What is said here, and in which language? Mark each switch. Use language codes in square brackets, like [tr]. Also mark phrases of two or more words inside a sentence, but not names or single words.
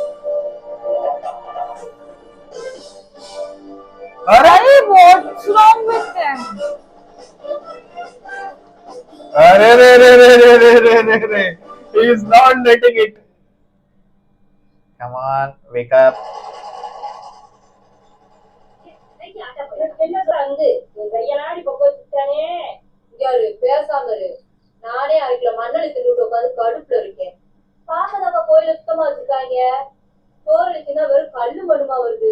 [en] अरे what's wrong with them? अरे रे रे रे रे रे रे रे रे he is not letting it. Come on, wake up. [ta] நானே அரைக்கில மண்ணெண்ணி தின்னுட்டு உட்காந்து கடுப்புல இருக்கேன். பாக்கதாப்பா கோயில சுத்தமா வச்சிருக்காங்க. சோறு அடிச்சுன்னா வெறும் கல்லு மண்ணுமா வருது.